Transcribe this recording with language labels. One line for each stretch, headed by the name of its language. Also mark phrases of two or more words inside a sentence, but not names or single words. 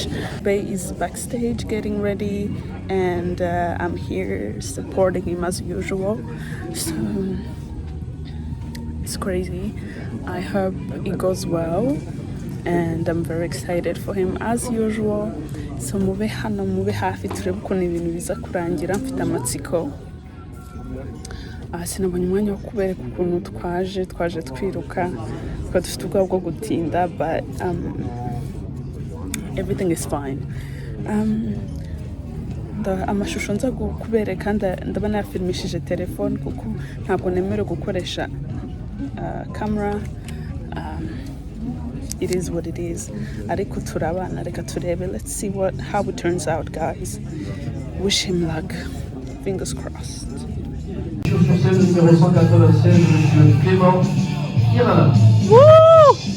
English: Bay is backstage getting ready, and I'm here supporting him as usual. So it's crazy. I hope it goes well, and I'm very excited for him as usual.
Kinyarwanda: So mube hano, mube hafi turebe ukuntu ibintu biza kurangira. Mfite amatsiko. Sinabonye umwanya wo kubereka ukuntu twaje twiruka, kuko dufite ubwoba bwo gutinda,
English: but everything is fine.
Kinyarwanda: Amashusho nza kubereka ndaba nafilmishije telefone kuko ntabwo nemerewe gukoresha camera.
English: It is what it is.
Kinyarwanda: Ariko turabana, reka turebe.
English: Let's see how it turns out, guys. Wish him luck. Fingers crossed.
French: Sur scène numéro 196, Monsieur Clément Irana. Woo!